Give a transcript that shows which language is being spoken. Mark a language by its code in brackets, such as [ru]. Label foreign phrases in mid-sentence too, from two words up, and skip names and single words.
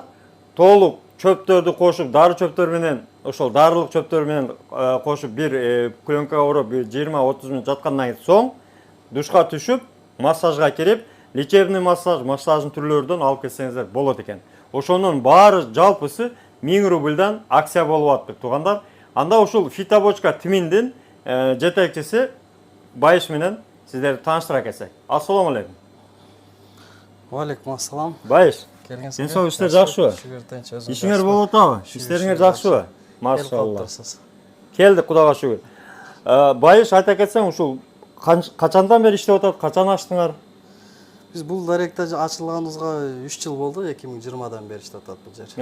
[ky] Толук чөптөрдү кошуп, дары чөптөр менен, ошол дарылык чөптөр менен кошуп бир пленкага ороп 20-30 минут жаткандан соң душка түшүп, массажга кирип, лечебный массаждын түрлөрүнөн алып келсеңиздер болот экен. Ошонун баары жалпысы 1000 рубльдан акция болуп атты туугандар. Анда ушул фитобочка тиминдин жетекчиси Байыш менен сиздерди тааныштыра кетсек. [ar] السلام عليكم. وعليكم السلام. [ky] Байыш, Сен соң иштер жакшыбы? Ишиңер болуп атабы? Иштериңер жакшыбы? Машалла. Келдик, Кудайга шүгүр. Байыш айта кетсең, ушул качандан бери иштеп атат, качан ачтыңар? Биз бул даректе ачылганыбызга 3 жыл болду, 2020дан бери иштеп атат бул жер.